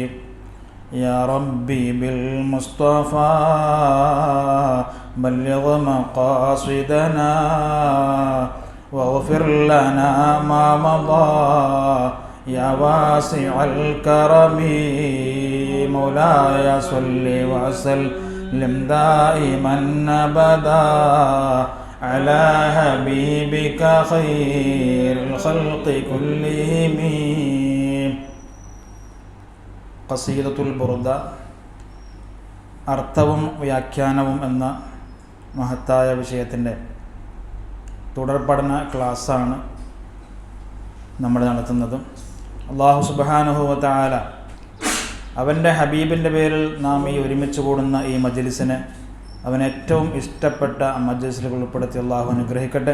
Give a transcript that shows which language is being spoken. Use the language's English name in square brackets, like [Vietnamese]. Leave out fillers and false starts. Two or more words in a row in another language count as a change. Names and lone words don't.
[Arabic] يا ربي بالمصطفى بلغ مقاصدنا واغفر لنا ما مضى يا واسع الكرم. مولاي صل وسلم دائما أبدا على حبيبك خير الخلق كلهم. [Malayalam] ഖസീദത്തുൽ ബുർദ അർത്ഥവും വ്യാഖ്യാനവും എന്ന മഹത്തായ വിഷയത്തിൻ്റെ തുടർപഠന ക്ലാസ്സാണ് നമ്മൾ നടത്തുന്നത്. അല്ലാഹു [Arabic] سبحانه وتعالى [Malayalam] അവൻ്റെ ഹബീബിൻ്റെ പേരിൽ നാം ഈ ഒരുമിച്ച് കൂടുന്ന ഈ മജ്ലിസിനെ അവൻ ഏറ്റവും ഇഷ്ടപ്പെട്ട മജ്ലിസിൽ ഉൾപ്പെടുത്തി അള്ളാഹു അനുഗ്രഹിക്കട്ടെ.